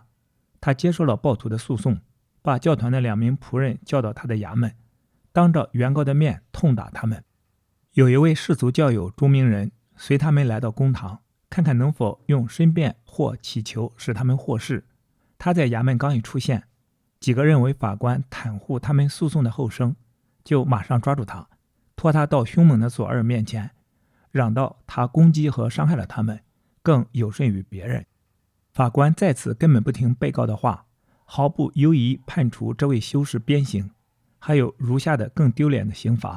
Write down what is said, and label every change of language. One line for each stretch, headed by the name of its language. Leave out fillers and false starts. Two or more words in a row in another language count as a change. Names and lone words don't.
Chinese: 他接受了暴徒的訴訟，把教團的2名僕人叫到他的衙門，當着原告的面痛打他們。有一位世俗教友朱明人隨他們來到公堂，看看能否用申辩或祈求使他们获释。他在衙门刚一出现，幾個認為法官袒護他們訴訟的後生，就馬上抓住他，拖他到兇猛的左二面前，嚷道他攻擊和傷害了他們，更有甚於別人。法官再次根本不聽被告的話，毫不猶疑判處這位修士鞭刑，還有如下的更丟臉的刑罰。